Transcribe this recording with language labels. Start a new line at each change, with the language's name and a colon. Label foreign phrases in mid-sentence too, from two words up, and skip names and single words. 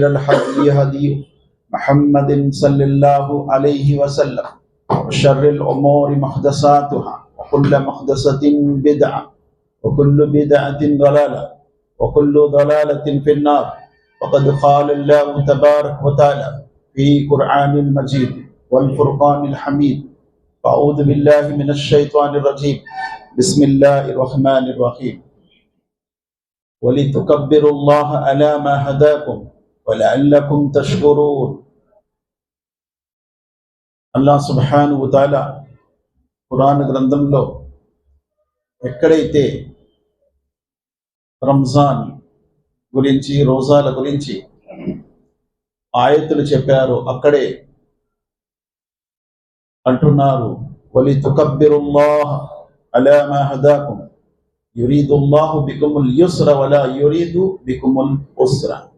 Arabic: الهدي هدي محمد صلى الله عليه وسلم وشر الأمور محدثاتها وكل محدثة بدعة وكل بدعة ضلالة وكل ضلالة في النار وقد قال الله تبارك وتعالى في قرآن المجيد والفرقان الحميد أعوذ بالله من الشيطان الرجيم بسم الله الرحمن الرحيم ولتكبروا الله على ما هداكم ولعلكم تشكرون
Telugu: అల్లాహ్
Arabic: سبحانه وتعالى
Telugu: ఖురాన్ గ్రంథంలో ఎక్కడైతే రంజాన్ గురించి రోజాల గురించి ఆయతులు చెప్పారో అక్కడే అంటున్నారు
Arabic: ولتكبروا الله على ما هداكم يريد الله بكم اليسر ولا يريد بكم العسر.